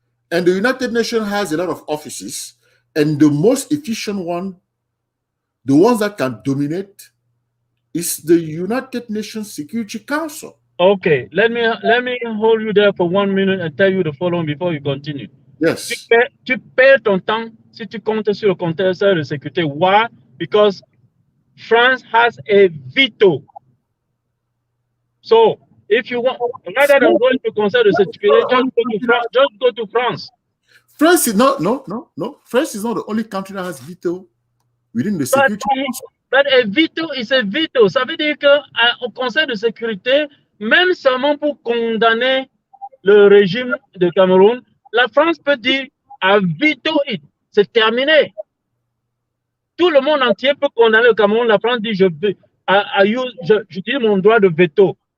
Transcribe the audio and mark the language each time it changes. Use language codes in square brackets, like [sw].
[en] And the United Nations has a lot of offices, and the most efficient one, the ones that can dominate, is the United Nations Security Council. Okay, let me hold you there for 1 minute and tell you the following before you continue. Yes. [fr] Tu perds ton temps si tu comptes sur le Conseil de sécurité. [en] Why? Because France has a veto. So, if you want, rather than going to Conseil de sécurité, just go to France. France is not, no. France is not the only country that has veto within the Security Council. But a veto is a veto. [fr] Ça veut dire qu'au Conseil de sécurité, même seulement pour condamner le régime de Cameroun, la France peut dire à veto it. C'est terminé. Tout le monde entier peut condamner le Cameroun. La France dit j'utilise mon droit de veto.